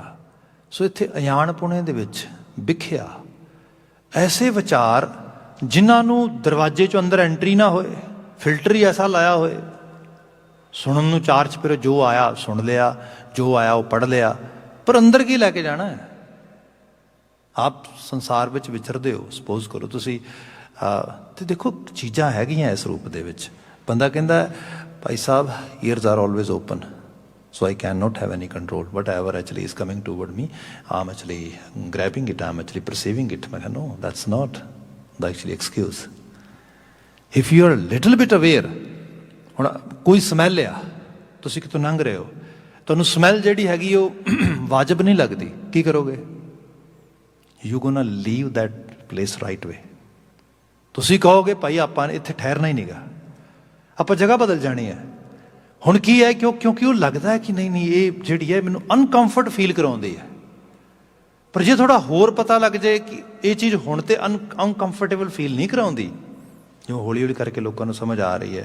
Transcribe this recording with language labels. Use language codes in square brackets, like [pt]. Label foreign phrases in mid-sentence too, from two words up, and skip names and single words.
[pa] ਸੋ ਇੱਥੇ ਅਣਜਾਣਪੁਣੇ ਦੇ ਵਿੱਚ ਵਿਖਿਆ ਐਸੇ ਵਿਚਾਰ ਜਿਨ੍ਹਾਂ ਨੂੰ ਦਰਵਾਜ਼ੇ 'ਚੋਂ ਅੰਦਰ ਐਂਟਰੀ ਨਾ ਹੋਏ, ਫਿਲਟਰ ਹੀ ਐਸਾ ਲਾਇਆ ਹੋਏ, ਸੁਣਨ ਨੂੰ ਚਾਰ ਚੁਫੇਰੇ ਜੋ ਆਇਆ ਸੁਣ ਲਿਆ, ਜੋ ਆਇਆ ਉਹ ਪੜ੍ਹ ਲਿਆ, ਪਰ ਅੰਦਰ ਕੀ ਲੈ ਕੇ ਜਾਣਾ ਹੈ? ਆਪ ਸੰਸਾਰ ਵਿੱਚ ਵਿਚਰਦੇ ਹੋ, ਸਪੋਜ਼ ਕਰੋ ਤੁਸੀਂ, ਤੇ ਦੇਖੋ ਚੀਜ਼ਾਂ ਹੈਗੀਆਂ ਇਸ ਰੂਪ ਦੇ ਵਿੱਚ। ਬੰਦਾ ਕਹਿੰਦਾ ਭਾਈ ਸਾਹਿਬ [en] ears are always open, so I cannot have any control. Whatever actually is coming toward me, I'm actually grabbing it, I'm actually perceiving it. [pa] ਮੈਂ ਕਿਹਾ [en] no, that's not the actually excuse. If you are a little bit aware, [pa] ਹੁਣ ਕੋਈ ਸਮੈਲ ਆ, ਤੁਸੀਂ ਕਿਤੋਂ ਲੰਘ ਰਹੇ ਹੋ, ਤੁਹਾਨੂੰ ਸਮੈਲ ਜਿਹੜੀ ਹੈਗੀ ਉਹ ਵਾਜਬ ਨਹੀਂ ਲੱਗਦੀ, ਕੀ ਕਰੋਗੇ? [en] You gonna leave that place right way. [pa] ਤੁਸੀਂ ਕਹੋਗੇ ਭਾਈ ਆਪਾਂ ਇੱਥੇ ਠਹਿਰਨਾ ਹੀ ਨਹੀਂਗਾ, ਆਪਾਂ ਜਗ੍ਹਾ ਬਦਲ ਜਾਣੀ ਹੈ। ਹੁਣ ਕੀ ਹੈ, ਕਿਉਂਕਿ ਉਹ ਲੱਗਦਾ ਹੈ ਕਿ ਨਹੀਂ ਇਹ ਜਿਹੜੀ ਹੈ ਮੈਨੂੰ [en] uncomfort feel [pa] ਕਰਾਉਂਦੀ ਹੈ। ਪਰ ਜੇ ਥੋੜ੍ਹਾ ਹੋਰ ਪਤਾ ਲੱਗ ਜਾਏ ਕਿ ਇਹ ਚੀਜ਼ ਹੁਣ ਤੇ [en] uncomfortable feel [pa] ਨਹੀਂ ਕਰਾਉਂਦੀ, ਜਿਵੇਂ ਹੌਲੀ ਹੌਲੀ ਕਰਕੇ ਲੋਕਾਂ ਨੂੰ ਸਮਝ ਆ ਰਹੀ ਹੈ।